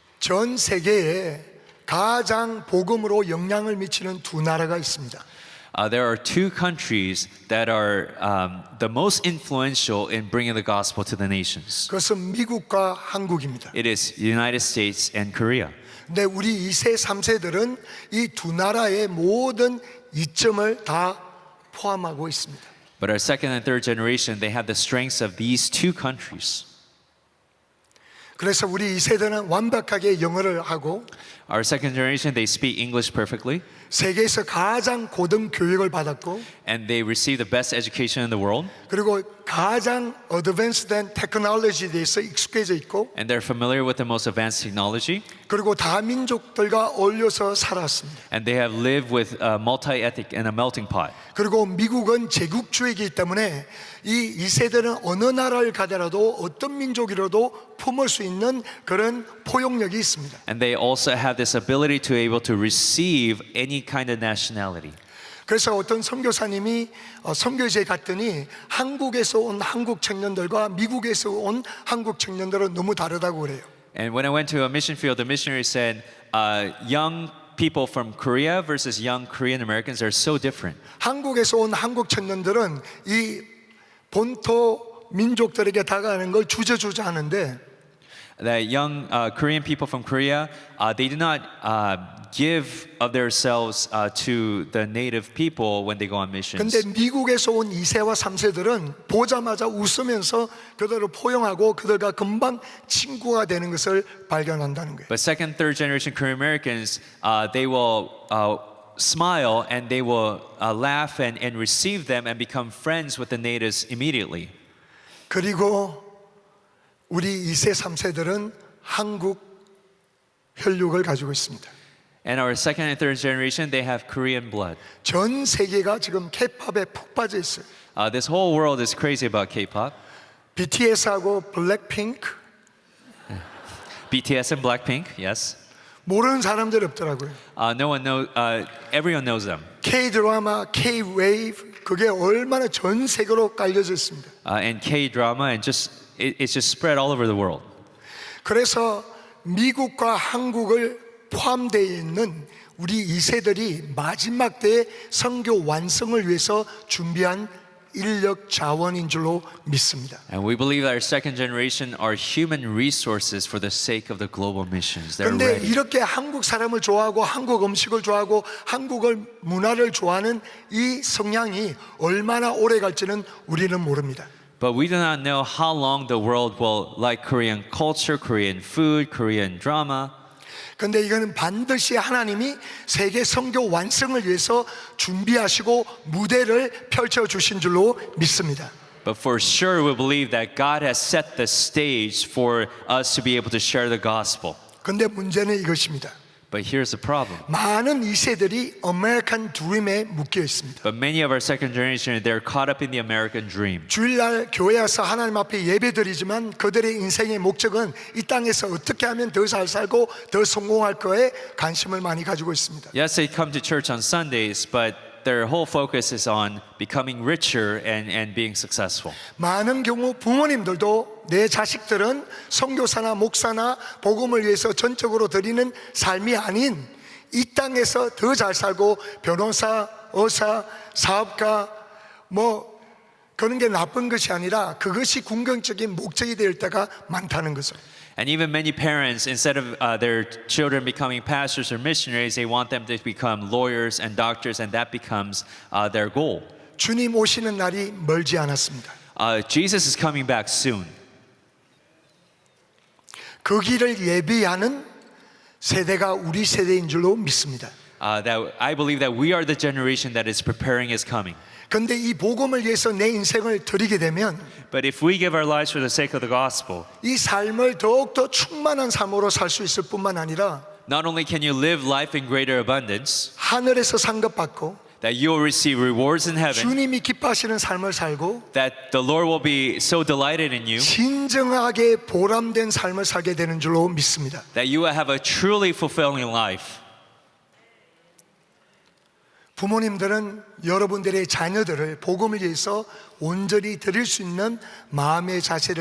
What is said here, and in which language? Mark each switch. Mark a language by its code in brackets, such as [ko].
[ko] 전 세계에 가장 복음으로 영향을 미치는 두 나라가 있습니다. [en] There are two countries that are the most influential in bringing the gospel to the nations. [ko] 그것은 미국과 한국입니다. [en] It is the United States and Korea. [ko] 근데 우리 2세, 3세들은 이 두 나라의 모든 이점을 다 포함하고 있습니다. [en] But our second and third generation, they have the strengths of these two countries. [ko] 그래서 우리 2세대는 완벽하게 영어를 하고 [en] Our second generation, they speak English perfectly, [ko] 세계에서 가장 고등 교육을 받았고 [en] and they receive the best education in the world, [ko] 그리고 가장 어드밴스된 테크놀로지에 대해서 익숙해져 있고 [en] and they're familiar with the most advanced technology, [ko] 그리고 다민족들과 어울려서 살았습니다. [en] and they have lived with multi-ethnic and a melting pot. [ko] 그리고 미국은 제국주의이기 때문에 이 2세대는 어느 나라를 가더라도 어떤 민족이라도 품을 수 있는 그런 포용력이 있습니다. [en] And they also have this ability to able to receive any kind of nationality. [ko] 그래서 어떤 선교사님이 선교지에 갔더니 한국에서 온 한국 청년들과 미국에서 온 한국 청년들은 너무 다르다고 그래요. [en] And when I went to a mission field, the missionary said, young people from Korea versus young Korean Americans are so different. [ko] 한국에서 온 한국 청년들은 이 본토 민족들에게 다가가는 걸 주저주저 하는데 [en] That young Korean people from Korea, they do not give of themselves to the native people when they go on missions. [ko] 근데 미국에서 온 2세와 3세들은 보자마자 웃으면서 그들을 포용하고 그들과 금방 친구가 되는 것을 발견한다는 거예요. [en] But second, third generation Korean Americans, they will smile and they will laugh and receive them and become friends with the natives immediately. [ko] 그리고 우리 2세, 3세들은 한국 혈육을 가지고 있습니다. [en] And our second and third generation, they have Korean blood. [ko] 전 세계가 지금 K-팝에 푹 빠져 있어요. [en] This whole world is crazy about K-pop. [ko] BTS하고 블랙핑크 [en] BTS and Blackpink, yes. [ko] 모르는 사람들이 없더라고요. [en] No one knows. Everyone knows them. [ko] K-드라마, K-웨이브 그게 얼마나 전 세계로 깔려져 있습니다. [en] And K-drama, and it's just spread all over the world. [ko] 그래서 미국과 한국을 포함되어 있는 우리 2세들이 마지막 때의 선교 완성을 위해서 준비한 인력 자원인 줄로 믿습니다. [en] And we believe that our second generation are human resources for the sake of the global missions. They're [ko] 그런데 [en] ready. [ko] 이렇게 한국 사람을 좋아하고 한국 음식을 좋아하고 한국을 문화를 좋아하는 이 성향이 얼마나 오래 갈지는 우리는 모릅니다. [en] But we do not know how long the world will like Korean culture, Korean food, Korean drama. [ko] 그런데 이거는 반드시 하나님이 세계 선교 완성을 위해서 준비하시고 무대를 펼쳐 주신 줄로 믿습니다. [en] But for sure, we believe that God has set the stage for us to be able to share the gospel. [ko] 그런데 문제는 이것입니다. [en] But here's the problem. [ko] 많은 2세들이 아메리칸 드림에 묶여 있습니다. [en] But many of our second generation, they're caught up in the American dream. [ko] 주일날 교회 와서 하나님 앞에 예배드리지만 그들의 인생의 목적은 이 땅에서 어떻게 하면 더 잘 살고 더 성공할 거에 관심을 많이 가지고 있습니다. [en] Yes, they come to church on Sundays, but their whole focus is on becoming richer and being successful. [ko] 많은 경우 부모님들도 내 자식들은 선교사나 목사나 복음을 위해서 전적으로 드리는 삶이 아닌 이 땅에서 더 잘 살고 변호사, 의사, 사업가 뭐 그런 게 나쁜 것이 아니라 그것이 궁극적인 목적이 될 때가 많다는 것을. [en] And even many parents, instead of their children becoming pastors or missionaries, they want them to become lawyers and doctors, and that becomes their goal. [ko] 주님 오시는 날이 멀지 않았습니다. [en] Jesus is coming back soon. [ko] 그 길을 예비하는 세대가 우리 세대인 줄로 믿습니다. [en] That I believe that we are the generation that is preparing His coming. [ko] 그런데 이 복음을 위해서 내 인생을 드리게 되면 [en] But if we give our lives for the sake of the gospel, [ko] 이 삶을 더욱더 충만한 삶으로 살 수 있을 뿐만 아니라 [en] not only can you live life in greater abundance, [ko] 하늘에서 상급받고 [en] that you will receive rewards in heaven, [ko] 주님이 기뻐하시는 삶을 살고 [en] that the Lord will be so delighted in you, [ko] 진정하게 보람된 삶을 살게 되는 줄로 믿습니다. [en] that you will have a truly fulfilling life. [ko] 부모님들은 여러분들의 자녀들을 복음을 위해서 온전히 드릴 수 있는 마음의 자세를 가지기를 부탁드립니다.